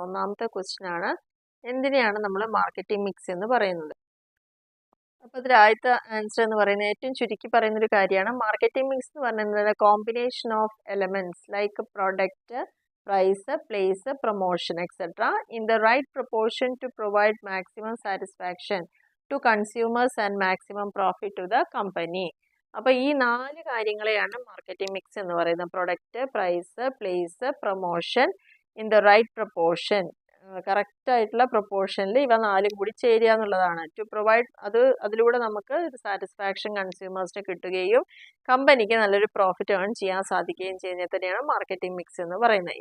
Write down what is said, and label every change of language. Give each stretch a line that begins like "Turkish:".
Malayalam: ഒന്നാമത്തെ ക്വസ്റ്റ്യൻ ആണ്, എന്തിനെയാണ് നമ്മൾ മാർക്കറ്റിംഗ് മിക്സ് എന്ന് പറയുന്നത്? അപ്പോൾ ഇതിൽ ആദ്യത്തെ ആൻസർ എന്ന് പറയുന്നത് ഏറ്റവും ചുരുക്കി പറയുന്ന ഒരു കാര്യമാണ്.
English: marketing mix
Malayalam: എന്ന് പറയുന്നത്
English: Combination of elements like product, price, place, promotion, etc. in the right proportion to provide maximum satisfaction to consumers and maximum profit to the company.
Malayalam: അപ്പോൾ ഈ 4 കാര്യങ്ങളെയാണ് മാർക്കറ്റിംഗ് മിക്സ് എന്ന് പറയുന്നത്. Product, price, place, promotion, in the right proportion, correct ആയിട്ടുള്ള പ്രൊപ്പോർഷനിൽ ഇവ 4 കൂടി ചേരുക എന്നുള്ളതാണ്. To provide അതിലൂടെ നമുക്ക് സാറ്റിസ്ഫാക്ഷൻ കൺസ്യൂമേഴ്സിന് കിട്ടുകയും കമ്പനിക്ക് നല്ലൊരു പ്രോഫിറ്റ് ഏൺ ചെയ്യാൻ സാധിക്കുകയും ചെയ്യുന്നത് തന്നെയാണ് മാർക്കറ്റിംഗ് മിക്സ് എന്ന് പറയുന്നത്.